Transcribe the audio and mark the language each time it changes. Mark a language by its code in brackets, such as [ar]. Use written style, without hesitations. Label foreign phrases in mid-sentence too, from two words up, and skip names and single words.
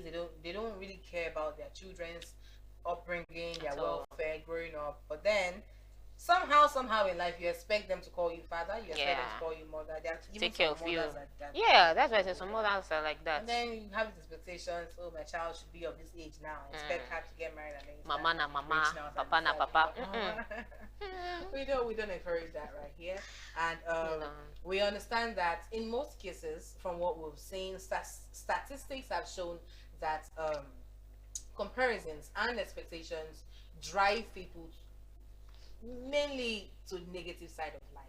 [en] They don't really care about their children's upbringing, their welfare, growing up. But then somehow in life, you expect them to call you father, you expect them to call you mother. Take care of you. Yeah, that's why I said some mothers are like that. And then you have these expectations. Oh, my child should be of this age now. I expect her to get married and then mama na mama, papa na papa. We don't encourage that right here. And we understand that in most cases, from what we've seen, statistics have shown that comparisons and expectations drive people mainly to the negative side of life.